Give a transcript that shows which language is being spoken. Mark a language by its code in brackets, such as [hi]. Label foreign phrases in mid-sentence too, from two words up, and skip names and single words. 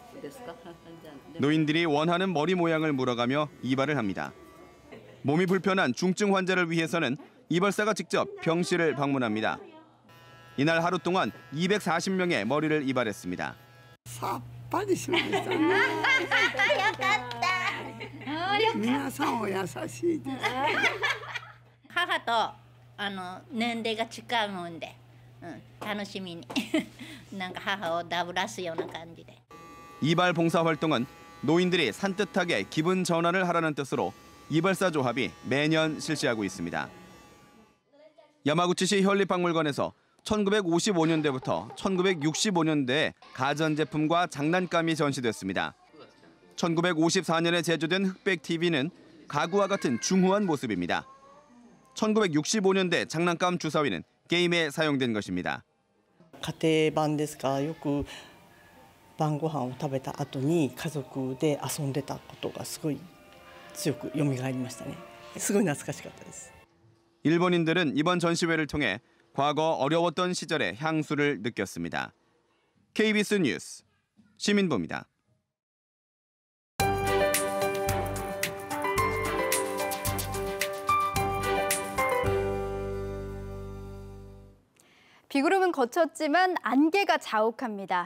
[ko] 노인들이 원하는 머리 모양을 물어가며 이발을 합니다. 몸이 불편한 중증 환자를 위해서는 이발사가 직접 병실을 방문합니다. 이날 하루 동안 240명의 머리를 이발했습니다. 빨리 심었어. [ja] 皆さんお優しいです。母と年齢が近いもんで、楽しみになんか母をダブらすような感じで。 [ko] 이발 봉사 활동은 노인들이 산뜻하게 기분 전환을 하라는 뜻으로 이발사 조합이 매년 실시하고 있습니다. 야마구치시 현립박물관에서 1955년대부터 1965년대에 가전제품과 장난감이 전시됐습니다. 1954년에 제조된 흑백 TV는 가구와 같은 중후한 모습입니다. 1965년대 장난감 주사위는 게임에 사용된 것입니다. [ja] 家庭版ですか、よく晩ご飯を食べた後に家族で遊んでたことがすごい強く蘇りましたね。すごい懐かしかったです。 [ko] 일본인들은 이번 전시회를 통해 과거 어려웠던 시절의 향수를 느꼈습니다. KBS 뉴스 시민보입니다. 비구름은 거쳤지만 안개가 자욱합니다.